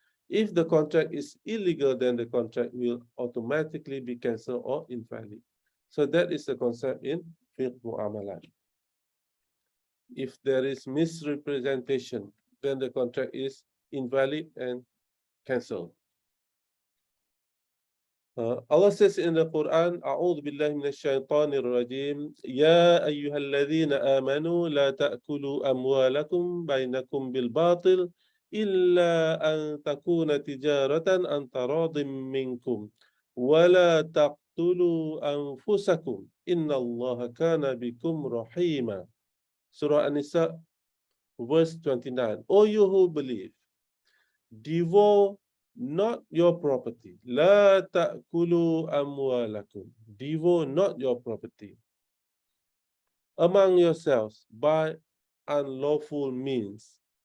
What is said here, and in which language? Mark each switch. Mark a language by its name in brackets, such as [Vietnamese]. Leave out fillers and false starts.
[English] If the contract is illegal, then the contract will automatically be cancelled or invalid. So that is the concept in Fiqh Muamalat. If there is misrepresentation, then the contract is invalid and cancelled. Allah says in the Quran, [Arabic] أعوذ بالله من الشيطان الرجيم يا أيها الذين آمنوا لا تأكلوا أموالكم بينكم بالباطل إلا أن تكون تجارة عن تراض منكم ولا تقتلوا أنفسكم إن الله كان بكم رحيما. [English] Surah An-Nisa, verse 29. O you who believe, devour not your property. [Arabic] La ta'kulu amwalakum. [English] Devour not your property among yourselves by unlawful means.